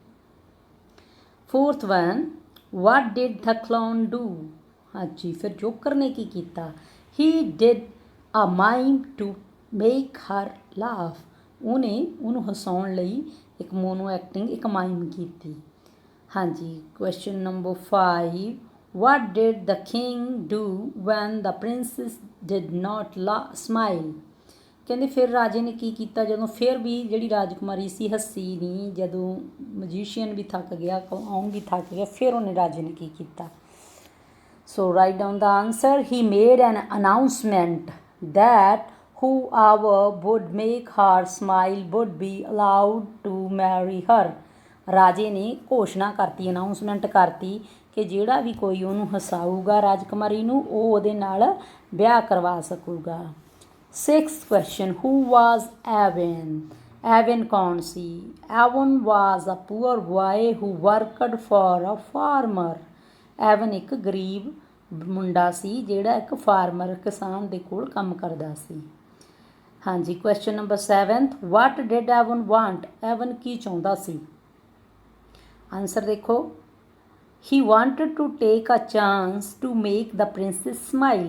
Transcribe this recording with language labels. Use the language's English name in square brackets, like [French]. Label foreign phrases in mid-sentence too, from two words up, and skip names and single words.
[English] fourth one what did the clown do [Punjabi] ਹਾਂਜੀ ਫਿਰ ਜੋਕਰ ਨੇ ਕੀ ਕੀਤਾ [English] he did a mime to make her laugh [Punjabi] ਉਹਨੇ ਉਹਨੂੰ ਹਸਾਉਣ ਲਈ ਇੱਕ [English] mono acting [Punjabi] ਇੱਕ ਮਾਈਮ ਕੀਤੀ [English] ਹਾਂਜੀ question number 5 what did the king do when the princess did not smile [Punjabi] ਕਹਿੰਦੇ ਫਿਰ ਰਾਜੇ ਨੇ ਕੀ ਕੀਤਾ ਜਦੋਂ ਫਿਰ ਵੀ ਜਿਹੜੀ ਰਾਜਕੁਮਾਰੀ ਸੀ ਹੱਸੀ ਨਹੀਂ ਜਦੋਂ ਮਜੀਸ਼ੀਅਨ ਵੀ ਥੱਕ ਗਿਆ ਕਲਾਉਨ ਵੀ ਥੱਕ ਗਿਆ ਫਿਰ ਉਹਨੇ ਰਾਜੇ ਨੇ ਕੀ ਕੀਤਾ [English] so write down the answer he made an announcement that whoever would make her smile would be allowed to marry her [Punjabi] ਰਾਜੇ ਨੇ ਘੋਸ਼ਣਾ ਕਰਤੀ ਅਨਾਊਂਸਮੈਂਟ ਕਰਤੀ ਕਿ ਜਿਹੜਾ ਵੀ ਕੋਈ ਉਹਨੂੰ ਹਸਾਊਗਾ ਰਾਜਕੁਮਾਰੀ ਨੂੰ ਉਹ ਉਹਦੇ ਨਾਲ ਵਿਆਹ ਕਰਵਾ ਸਕੂਗਾ [English] sixth question who was Avan [Punjabi] ਐਵਨ ਕੌਣ ਸੀ? [English] Avan was a poor boy who worked for a farmer. [Punjabi] ਐਵਨ ਇੱਕ ਗਰੀਬ ਮੁੰਡਾ ਸੀ ਜਿਹੜਾ ਇੱਕ ਫਾਰਮਰ ਕਿਸਾਨ ਦੇ ਕੋਲ ਕੰਮ ਕਰਦਾ ਸੀ। [English] ਹਾਂਜੀ, question number 7, what did Avan want? [Punjabi] ਐਵਨ ਕੀ ਚਾਹੁੰਦਾ ਸੀ? [English] ਆਨਸਰ ਦੇਖੋ, he wanted to take a chance to make the princess smile.